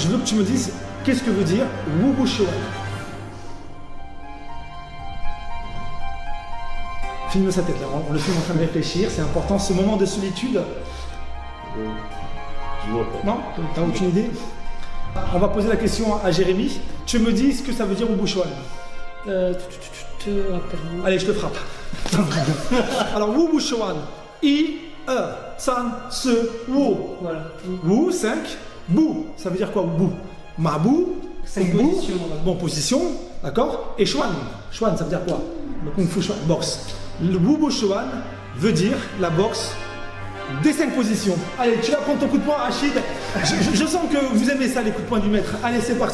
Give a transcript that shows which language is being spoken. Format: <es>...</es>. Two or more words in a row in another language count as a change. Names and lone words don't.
<fr>Je veux que tu me dises, qu'est-ce que veut dire Wu Bu Chuan? Filme sa tête là, on le filme en train de réfléchir, c'est important ce moment de solitude. Je vois pas. Non? T'as aucune idée? On va poser la question à Jérémy. Tu me dis ce que ça veut dire Wu Bu Chuan? Allez, je te frappe. Alors Wu Bu Chuan,</fr> <zh>一，二，三，四，五.</zh> <fr>Voilà. Wu, 5. Bu, ça veut dire quoi Wu? Mabu, 5 Bu, bon position, d'accord? Et Chuan, Chuan ça veut dire quoi? Le Kung Fu Chuan, boxe. Le Wu Bu Chuan veut dire la boxe des 5 positions. Allez, tu vas prendre ton coup de poing, Rachid. Je sens que vous aimez ça, les coups de poing du maître.</fr>